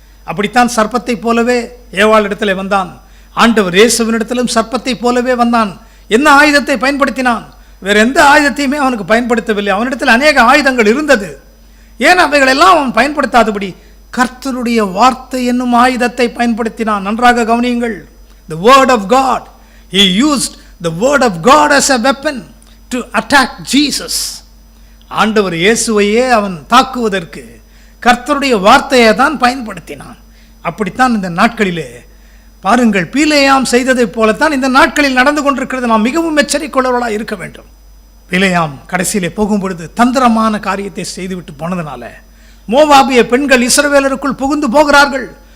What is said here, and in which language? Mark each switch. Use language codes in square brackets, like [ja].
[ta] அப்படித்தான் சர்ப்பத்தை போலவே ஏவாள் இடத்துல வந்தான். ஆண்டவர் இயேசுவினிடத்திலும் சர்ப்பத்தை போலவே வந்தான். என்ன ஆயுதத்தை பயன்படுத்தினான்? வேற எந்த ஆயுதத்தையுமே அவனுக்கு பயன்படுத்தவில்லை. அவனிடத்தில் அநேக ஆயுதங்கள் இருந்தது. ஏன் அவைகளெல்லாம் அவன் பயன்படுத்தாதபடி கர்த்தருடைய வார்த்தை என்னும் ஆயுதத்தை பயன்படுத்தினான். நன்றாக கவனியுங்கள். [en] The word of God. He used the word of God as a weapon to attack Jesus. [ta] ஆண்டவர் இயேசுவையே அவன் தாக்குவதற்கு கர்த்தருடைய வார்த்தையை தான் பயன்படுத்தினான். அப்படித்தான் இந்த நாட்களிலே பாருங்கள், பீலேயாம் செய்ததைப் போலத்தான் இந்த நாட்களில் நடந்து கொண்டிருக்கிறது. நாம் மிகவும் எச்சரிக்கையுள்ளவர்களாக இருக்க வேண்டும். பீலேயாம் கடைசியிலே போகும்பொழுது தந்திரமான காரியத்தை செய்துவிட்டு போனதுனால மோவாபிய பெண்கள் இஸ்ரவேலருக்குள் புகுந்து போகிறார்கள்.